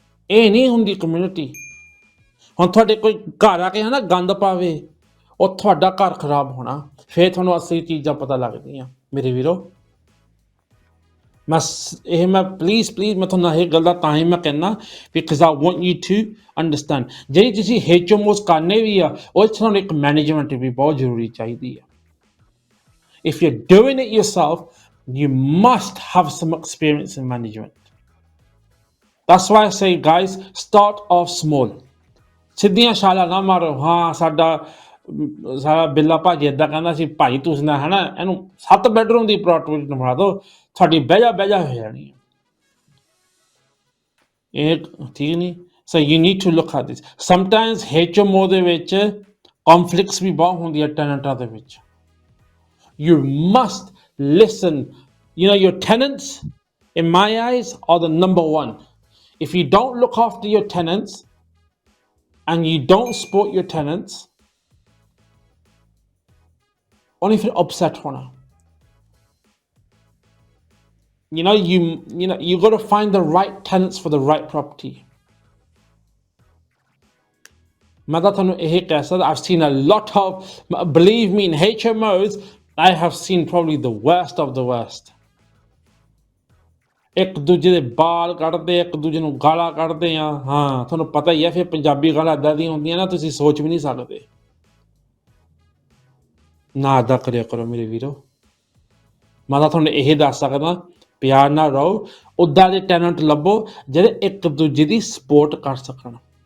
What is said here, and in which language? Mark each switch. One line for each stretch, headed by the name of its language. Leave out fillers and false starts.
Punjabi: ਇਹ ਨਹੀਂ ਹੁੰਦੀ ਕਮਿਊਨਿਟੀ। ਹੁਣ ਤੁਹਾਡੇ ਕੋਈ ਘਰ ਆ ਕੇ ਹੈ ਨਾ ਗੰਦ ਪਾਵੇ, ਉਹ ਤੁਹਾਡਾ ਘਰ ਖਰਾਬ ਹੋਣਾ, ਫਿਰ ਤੁਹਾਨੂੰ ਅਸਲੀ ਚੀਜ਼ਾਂ ਪਤਾ ਲੱਗਦੀਆਂ ਮੇਰੇ ਵੀਰੋ। ਮੈਂ ਪਲੀਜ਼ ਮੈਂ ਤੁਹਾਨੂੰ ਇਹ ਗੱਲ ਦਾ ਤਾਂ ਹੀ ਮੈਂ ਕਹਿੰਦਾ,
English: Because I want you to understand.
Punjabi: ਜਿਹੜੀ ਤੁਸੀਂ HMOs ਕਰਨੇ ਵੀ ਆ, ਉਹ 'ਚ ਤੁਹਾਨੂੰ ਇੱਕ ਮੈਨੇਜਮੈਂਟ ਵੀ ਬਹੁਤ ਜ਼ਰੂਰੀ ਚਾਹੀਦੀ ਆ।
English: If you're doing it yourself, you must have some experience in management. That's why I say, guys, start off small.
Punjabi: ਸਿੱਧੀਆਂ ਛਾਲਾਂ ਨਾ ਮਾਰੋ। ਹਾਂ ਸਾਡਾ ਬਿੱਲਾ ਭਾਜੀ ਇੱਦਾਂ ਕਹਿੰਦਾ ਸੀ, ਭਾਈ ਤੁਸੀਂ ਨਾ ਹੈ ਨਾ ਇਹਨੂੰ 7 ਬੈਡਰੂਮ ਦੀ ਅਪਾਰਟਮੈਂਟ ਬਣਾ ਦਿਓ, ਤੁਹਾਡੀ ਬਹਿਜਾ ਹੋ ਜਾਣੀ। ਇਹ ਠੀਕ ਨਹੀਂ।
English: So you need to look at this.
Punjabi: Sometimes HMO ਦੇ ਵਿੱਚ ਕੌਨਫਲਿਕਟਸ ਵੀ ਬਹੁਤ ਹੁੰਦੀਆਂ ਟੈਨੈਂਟਾਂ ਦੇ ਵਿੱਚ।
English: You must listen. Your tenants, in my eyes, are the number one. If you don't look after your tenants and you don't support your tenants, only if you're upset
Punjabi: hona.
English: You got to find the right tenants for the right property.
Punjabi: ਮੈਂ ਤਾਂ ਤੁਹਾਨੂੰ ਇਹ ਕਹਿ ਸਕਦਾ,
English: I've seen a lot of, believe me, in HMOs, I have seen probably the worst of the worst.
Punjabi: ਇੱਕ ਦੂਜੇ ਦੇ ਬਾਲ ਕੱਢਦੇ, ਇੱਕ ਦੂਜੇ ਨੂੰ ਗਾਲਾਂ ਕੱਢਦੇ ਆ। ਹਾਂ ਤੁਹਾਨੂੰ ਪਤਾ ਹੀ ਆ, ਫਿਰ ਪੰਜਾਬੀ ਗਾਲਾਂ ਇੱਦਾਂ ਦੀਆਂ ਹੁੰਦੀਆਂ ਨਾ, ਤੁਸੀਂ ਸੋਚ ਵੀ ਨਹੀਂ ਸਕਦੇ। ਨਾ ਇੱਦਾਂ ਕਰਿਆ ਕਰੋ ਮੇਰੇ ਵੀਰੋ। ਮੈਂ ਤਾਂ ਤੁਹਾਨੂੰ ਇਹ ਦੱਸ ਸਕਦਾ, ਪਿਆਰ ਨਾਲ ਰਹੋ, ਉੱਦਾਂ ਦੇ ਟੈਨੈਂਟ ਲੱਭੋ ਜਿਹੜੇ ਇੱਕ ਦੂਜੇ ਦੀ ਸਪੋਰਟ ਕਰ ਸਕਣ।